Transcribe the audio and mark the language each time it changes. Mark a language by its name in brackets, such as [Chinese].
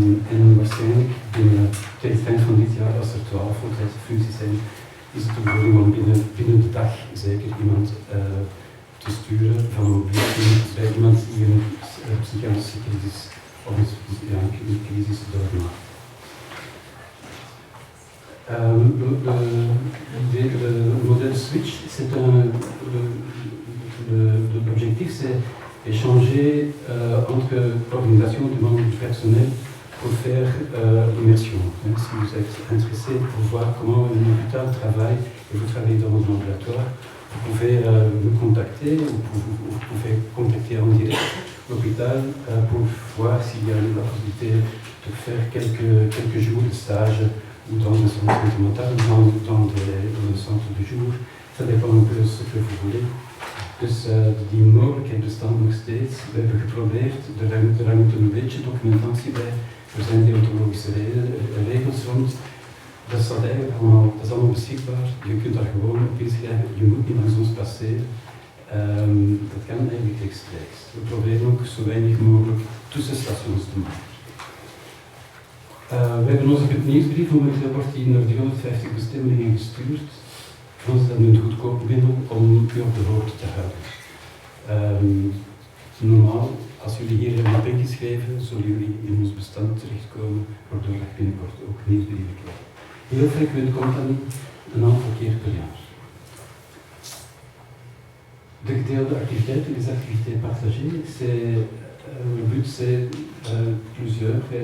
[Dutch] En waarschijnlijk tegen het eind van dit jaar, als er 12 voltijdse functies zijn, is het de bedoeling om binnen de dag zeker iemand te sturen van een mobiel team bij iemand die een psychiatrische crisis of een crisis doormaakt. [French] Le modèle Switch, l'objectif c'est échanger entre organisations de membres du personnel pour faire l'immersion. Si vous êtes intéressé pour voir comment un hôpital travaille et vous travaillez dans un ambulatoire, vous pouvez me contacter ou vous pouvez contacter en direct l'hôpital pour voir s'il y a la possibilité de faire quelques jours de stage ou dans un centre sentimental, dans un centre de jour. Ça dépend un peu de ce que vous voulez. [Dutch] Dus die mogelijkheid bestaat nog steeds. We hebben geprobeerd, er moet een beetje documentatie bij. Er zijn deontologische regels rond. Dat is allemaal beschikbaar. Je kunt daar gewoon op inschrijven. Je moet niet langs ons passeren. Dat kan eigenlijk rechtstreeks. We proberen ook zo weinig mogelijk tussenstations te maken. We hebben onze nieuwsbrief, momenteel wordt die naar 350 bestemmingen gestuurd. Voor ons is dat een goedkoop middel om u op de hoogte te houden. Normaal, als jullie hier hebben op ingeschreven, zullen jullie in ons bestand terechtkomen, waardoor je binnenkort ook nieuwsbrieven krijgt. Heel frequent komt dat niet, een aantal keer per jaar. De gedeelde activiteiten, [French] les activités partagées, le but c'est plusieurs.